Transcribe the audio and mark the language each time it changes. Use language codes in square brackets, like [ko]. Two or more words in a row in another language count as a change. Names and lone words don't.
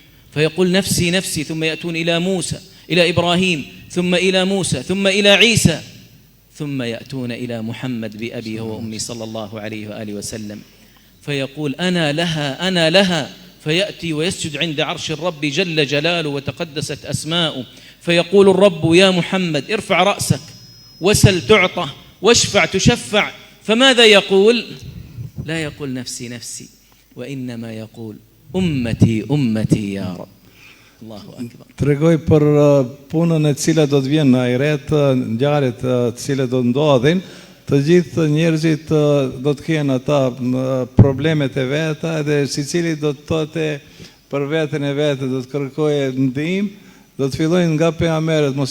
[ar] فيقول نفسي نفسي، ثم يأتون إلى موسى إلى إبراهيم، ثم إلى موسى، ثم إلى عيسى، ثم يأتون إلى محمد بأبي وأمي صلى الله عليه وآله وسلم فيقول أنا لها أنا لها، فيأتي ويسجد عند عرش الرب جل جلاله وتقدست أسماؤه، فيقول الرب يا محمد ارفع رأسك وسل تعطى واشفع تشفع، فماذا يقول؟ لا يقول نفسي نفسي، وإنما يقول أمتي أمتي يا رب. الله أكبر. [sq] Tregoj për punën e cila do të vjen në ahiret, ngjarjet të cilat do ndodhin, të gjithë njerëzit do të kenë ata problemet e veta, edhe secili do të thotë për veten e vet, do të kërkojë ndihmë, do të fillojnë nga pejgamberët, mos